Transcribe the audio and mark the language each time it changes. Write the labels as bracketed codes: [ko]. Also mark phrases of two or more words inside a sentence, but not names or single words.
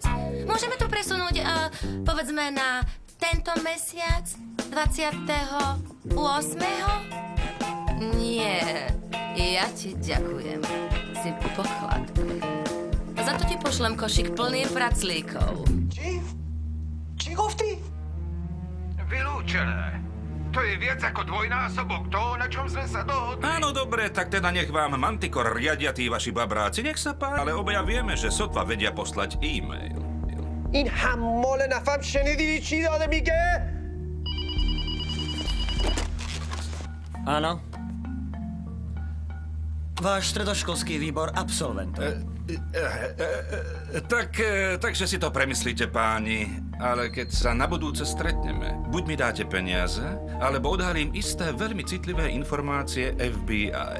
[sk] Môžeme to presunúť, povedzme, na tento mesiac? 28. Nie, ja ti ďakujem. Si poklad. Za to ti pošlem košík plný praclíkov. [fa] چی گفتی؟ [sk] Vylúčené. To je viac ako dvojnásobok toho, na čom sme sa dohodli. Áno, dobre, tak teda nech vám Mantikor riadia tí vaši babráci. Nech sa páči. Ale obaja vieme, že sotva vedia poslať e-mail. [fa] این حمال نفهم شنیدی چی داده میگه؟ [sk] Áno. Váš stredoškolský výbor absolventov. Takže si to premyslíte, páni. Ale keď sa na budúce stretneme, buď mi dáte peniaze, alebo odhalím isté veľmi citlivé informácie FBI.